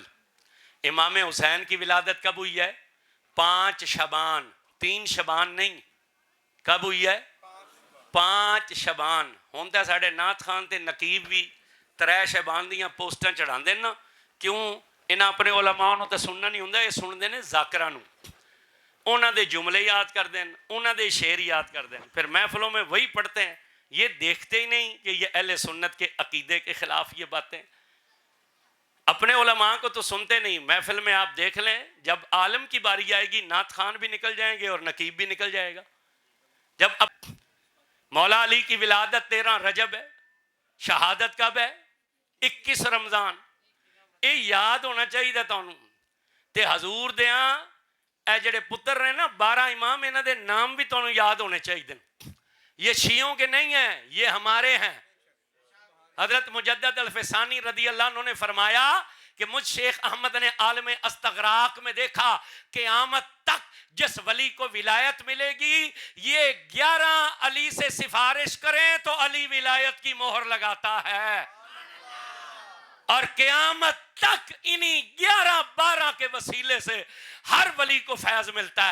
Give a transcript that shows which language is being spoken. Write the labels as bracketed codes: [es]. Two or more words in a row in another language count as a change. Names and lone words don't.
[ur] امام حسین کی ولادت کب ہوئی ہے؟ 5 شعبان, 3 شعبان نہیں. کب ہوئی ہے؟ 5 شعبان. [pa] ہوتا ساڑھے نات خان تے نقیب بھی 3 شعبان دیاں پوسٹاں چڑھا دیں نا. کیوں؟ انہاں اپنے علماء نو تے سننا نہیں ہوندا, یہ سن دے نے ذاکراں نو. انہاں دے جملے یاد کر دیں, انہاں دے شعر یاد کر دیں, [ur] پھر محفلوں میں وہی پڑھتے ہیں. یہ دیکھتے ہی نہیں کہ یہ اہل سنت کے عقیدے کے خلاف یہ باتیں. اپنے علماء کو تو سنتے نہیں. محفل میں آپ دیکھ لیں, جب عالم کی باری آئے گی نعت خان بھی نکل جائیں گے اور نقیب بھی نکل جائے گا. جب اب مولا علی کی ولادت 13 رجب ہے, شہادت کب ہے؟ 21 رمضان. یہ یاد ہونا چاہیے تانوں. [pa] تے حضور دیاں اے جڑے پتر نے نا 12 امام, انہاں دے نام بھی تانوں یاد ہونے چاہیے. [ur] یہ شیعوں کے نہیں ہیں, یہ ہمارے ہیں. حضرت مجدد الفسانی [ar] رضی اللہ عنہ [ur] نے فرمایا کہ مجھ شیخ احمد نے عالم استغراق میں دیکھا قیامت تک جس ولی کو ولایت ملے گی, یہ 11 علی سے سفارش کریں تو علی ولایت کی مہر لگاتا ہے, اور قیامت تک انہی 11-12 کے وسیلے سے ہر ولی کو فیض ملتا ہے.